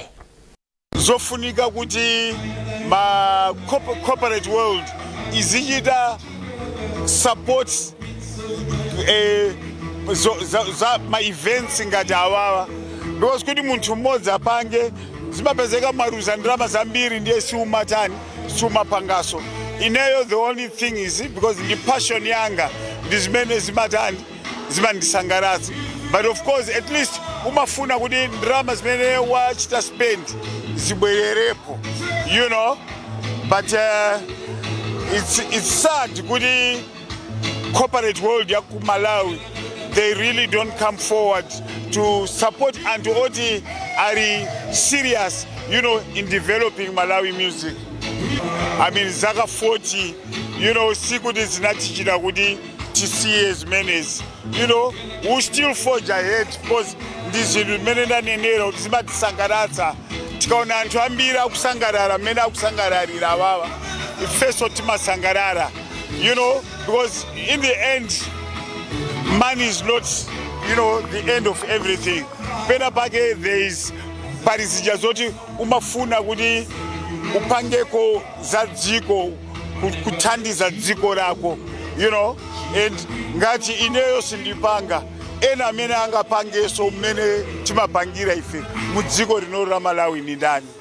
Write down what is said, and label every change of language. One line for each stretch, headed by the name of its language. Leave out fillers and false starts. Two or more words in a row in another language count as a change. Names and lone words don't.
Nyanja: Zofunika kuti ma
English: corporate world
Nyanja: izichita support za ma events ngati awawa, because kuti munthu mmodzi apange zimapezeka maruza ndrama zambiri ndiye siumapangaso.
English: Ineyo the only thing is because the passion
Nyanja: yanga ndi zimene zimandisangalatsa,
English: but of course at least
Nyanja: umafuna kuti ndrama zimene wachita spend zibwererepo,
English: you know, but it's sad kuti corporate world
Nyanja: ya ku Malawi
English: they really don't come forward to support and oti are serious, you know, in developing Malawi music. I mean zaka 40, you know,
Nyanja: sikuti zinatichira kuti tisiye zimenezi,
English: you know, we still forge ahead because
Nyanja: ndizinthu zimene ndanenera kuti zimatisangalatsa. Tikaona anthu ambiri akusangalala mmene akusangalalira awawa, ifeso timasangalala,
English: you know, because in the end money is not, you know, the end of everything.
Nyanja: Pena pake
English: there is
Nyanja: parizija zoti umafuna kuti upangeko za dziko kuthandiza dziko lako,
English: you know, and
Nyanja: ngati ineyo sindipanga ena amene angapangeso mmene timapangira ife mu dziko lino la Malawi ni ndani.